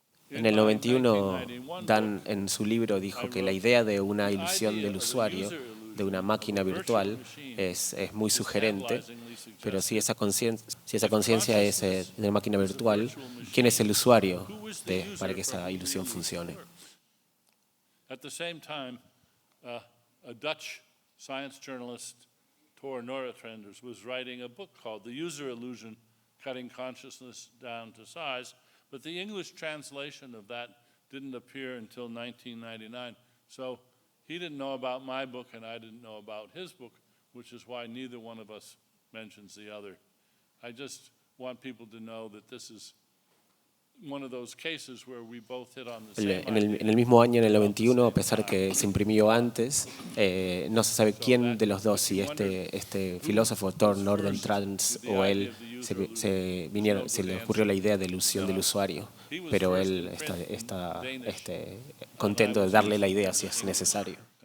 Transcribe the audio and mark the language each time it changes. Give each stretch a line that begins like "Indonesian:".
Spanish: En el 91, Dan en su libro dijo que la idea de una ilusión del usuario, de una máquina virtual, es muy sugerente, pero si esa conciencia es de una máquina virtual, ¿quién es el usuario para que esa ilusión funcione?
English: At the same time, a Dutch science journalist, Tor Noratrenders, was writing a book called The User Illusion, Cutting Consciousness Down to Size, but the English translation of that didn't appear until 1999. So he didn't know about my book and I didn't know about his book, which is why neither one of us mentions the other. I just want people to know that this is one of those cases where we both hit on the same
Spanish: en el mismo año, en el 91, a pesar que se imprimió antes, no se sabe quién de los dos, si este filósofo Tor Nordentrans o él, se le ocurrió la idea de ilusión del usuario, pero él está contento de darle la idea si es necesario.